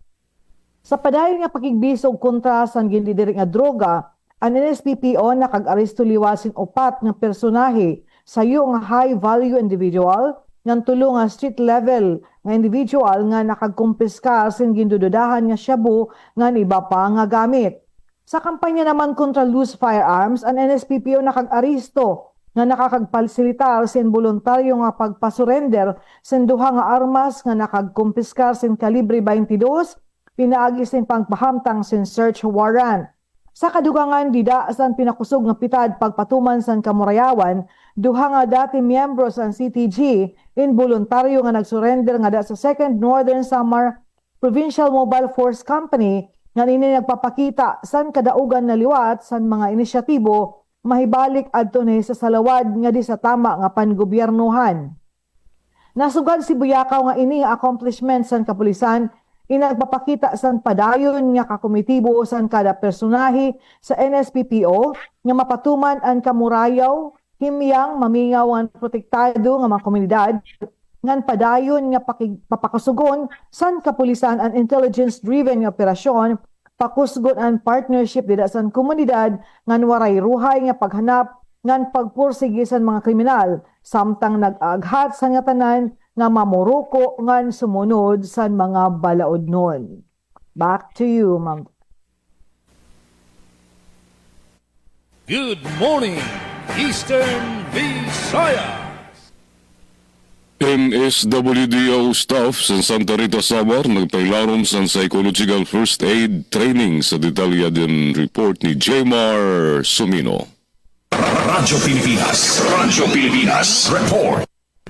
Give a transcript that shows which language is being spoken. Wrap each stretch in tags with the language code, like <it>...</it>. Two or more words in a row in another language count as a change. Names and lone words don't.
<war>Sa padayon nga pakigbisog kontra san gindidirik nga droga, ang NSPPO nakag-aresto liwasin 4 nga personahe sayo nga</war> <en>high value individual</en> <war>ng tulo nga</war> <en>street level</en> <war>nga individual nga nakagkumpiska sin gindududahan nga shabu nga iba pa nga gamit. Sa kampanya naman kontra loose firearms, ang NSPPO nakag-aresto nga nakakagpasilitar sin voluntaryo nga pagpasurrender sin duha nga armas nga nakagkumpiskar sin kalibre 22, pinaagi sin pangpahamtang sin search warrant. Sa kadugangan dida san pinakusog nga pitad pagpatuman san Kamurayawan, duha nga dati miyembro san CTG involuntaryo nga nagsurrender nga da sa 2nd Northern Samar Provincial Mobile Force Company nga nini nagpapakita san kadaugan na liwat san mga inisyatibo mahibalik adto ni sa salawad nga di sa tama nga panggobyernuhan. Nasugad si Buyakaw nga ini nga accomplishment san kapulisan inagpapakita san padayon nga kakomitibo san kada personahe sa NSPPO nga mapatuman ang kamurayaw, himyang mamingaw ang protektado nga mga komunidad ngan padayon nga papakasugon san kapulisan ang intelligence-driven nga operasyon pakusgon ang partnership dida san komunidad ngan waray ruhay nga paghanap ngan pagpursige san mga kriminal samtang nag-aghat sa nga tanan nga mamuruko ngan sumunod sa mga balaodnon.</war> <en>Back to you, Ma'am. Good morning, Eastern Visayas!</en> <war>MSWDO staff sa Santa Rita Samar nagpailarom sa</war> <en>psychological first aid training</en> <war>sa detalyadan report ni Jmar Sumino. Radyo Pilipinas. Radyo Pilipinas. Report.</war>